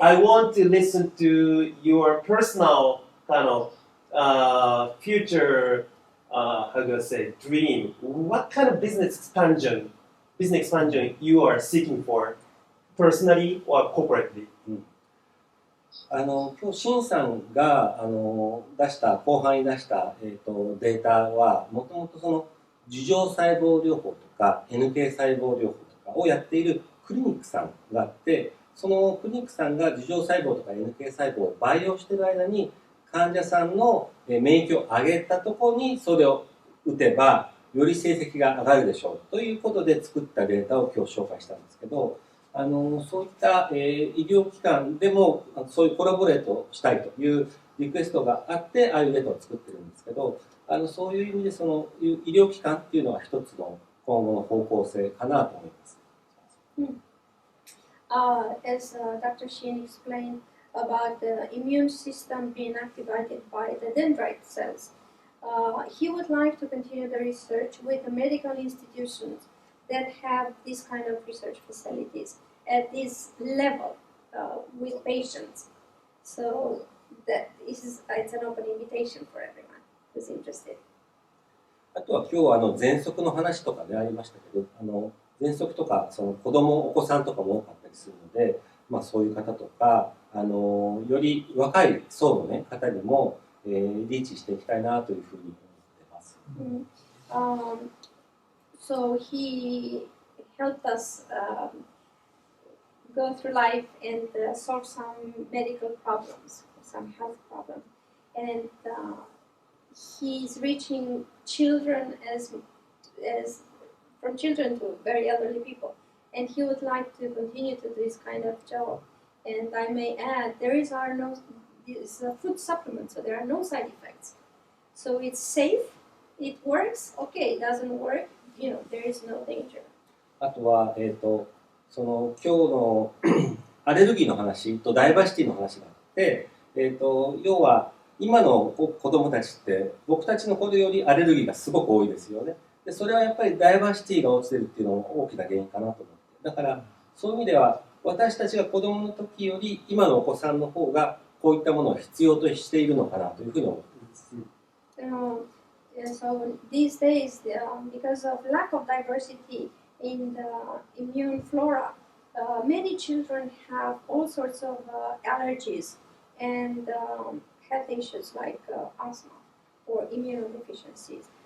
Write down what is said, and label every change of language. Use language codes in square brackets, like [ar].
[en] I want to listen to your personal kind of future, how do I say, dream. What kind of business expansion you are seeking for, personally or corporately? [ja] 今日、シンさんが後半に出した、データは、もともとその樹状細胞療法とか NK 細胞療法とかをやっているクリニックさんがあって、そのクリニックさんが樹状細胞とか NK 細胞を培養している間に、患者さんの免疫を上げたところにそれを打てば、より成績が上がるでしょうということで作ったデータを今日紹介したんですけど、そういった、医療機関でもそういうコラボレートをしたいというリクエストがあってああいうデータを作ってるんですけど、そういう意味でその医療機関っていうのは一つの今後の方向性かなと思います。 [en] As Dr. Shin explained about the immune system being activated by the dendrite cells, he would like to continue the research with the medical institutions that have this kind of research facilities at this level with patients. So that it's an open invitation for everyone who's interested. [ja] あとは今日喘息の話とかでありましたけど、喘息とかそのお子さんとかも多かったりするので、そういう方とかより若い層の、ね、方にも、リーチしていきたいなというふうに思ってます。 [en] So he helped us go through life and solve some medical problems, some health problems, and he's reaching children as from children to very elderly people, and he would like to continue to do this kind of job. And I may add, it's a food supplement, so there are no side effects. So it's safe, it works. Okay, it doesn't work. There is no danger. [ja] あとは、その今日のアレルギーの話とダイバーシティの話があって、要は今の子供たちって僕たちの頃よりアレルギーがすごく多いですよね。でそれはやっぱりダイバーシティが落ちてるっていうのも大きな原因かなと思って、だからそういう意味では私たちが子供の時より今のお子さんの方がこういったものを必要としているのかなというふうに思っています。 [en] So these days, because of lack of diversity in the immune flora, many children have all sorts of allergies and health issues like asthma or immunodeficiencies.